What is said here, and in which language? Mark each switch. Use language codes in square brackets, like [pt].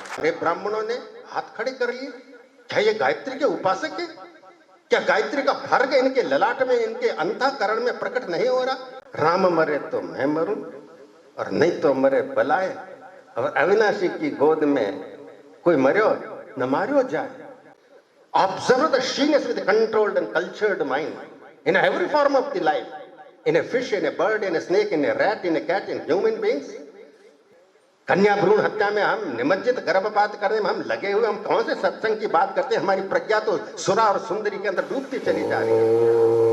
[hi] अरे ब्राह्मणों ने हाथ खड़े कर लिए। क्या ये गायत्री के उपासक है? क्या गायत्री का भर्ग इनके ललाट में, इनके अंतःकरण में प्रकट नहीं हो रहा? राम मरे तो मैं मरूं, और नहीं तो मरे बलाए, और अविनाशी की गोद में कोई मरियो न मारियो जाए। [en] Observe the shyness with a controlled and cultured mind in every form of the life, in a fish, in a bird, in a snake, in a rat, in a cat, in human beings. [hi] कन्या भ्रूण हत्या में हम निमज्जित, गर्भपात करने में हम लगे हुए। हम कौन से सत्संग की बात करते हैं? हमारी प्रज्ञा तो सुरा और सुंदरी के अंदर डूबती चली जा रही है।